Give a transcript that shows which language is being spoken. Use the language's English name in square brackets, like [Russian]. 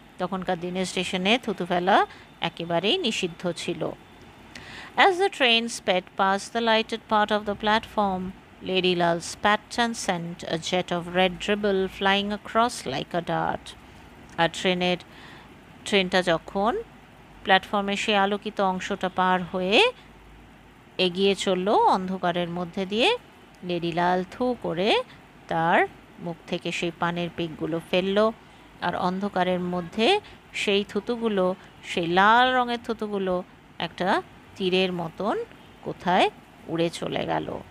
[Bangla] তখনকার দিনে স্টেশনে থুতু ফেলা একেবারেই নিষিদ্ধ ছিল। [English] As the train sped past the lighted part of the platform, Lady Lal spat and sent a jet of red dribble flying across like a dart. [Bangla] আর ট্রেনটা যখন প্ল্যাটফর্মে সে আলোকিত অংশটা পার হয়ে এগিয়ে চলল অন্ধকারের মধ্যে দিয়ে, লেডি লাল থু করে তার মুখ থেকে সেই পানের পিকগুলো ফেলল, আর অন্ধকারের মধ্যে সেই থুতুগুলো, সেই লাল রঙের থুতুগুলো একটা তীরের মতন কোথায় উড়ে চলে গেল।